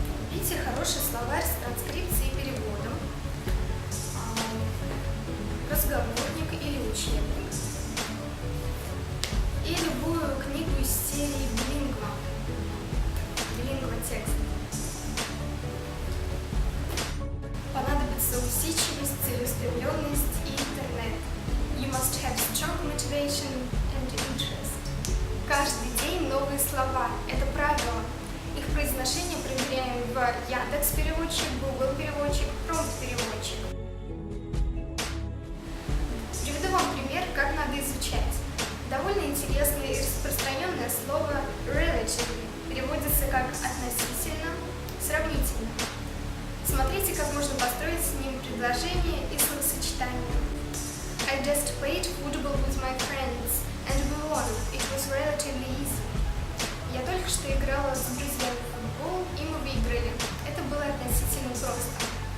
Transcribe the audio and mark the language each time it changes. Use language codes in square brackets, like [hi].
[ru] Купите хороший словарь с транскрипцией и переводом, разговорник или учебник, и любую книгу из серии Bilingual текст. Понадобится усидчивость, целеустремленность и интернет. [en] You must have strong motivation and interest. [ru] Каждый день новые слова. Это правило. Их произношение проверяем в Яндекс переводчик, Google переводчик, промпт переводчик. Приведу вам пример, как надо изучать. Довольно интересное и распространенное слово relatively переводится как относительно, сравнительно. Смотрите, как можно построить с ним предложение и словосочетание. [en] I just played football with my friends and we won. It was relatively easy. [ru] Я только что играла с друзьями в футбол, и мы выиграли. Это было относительно просто.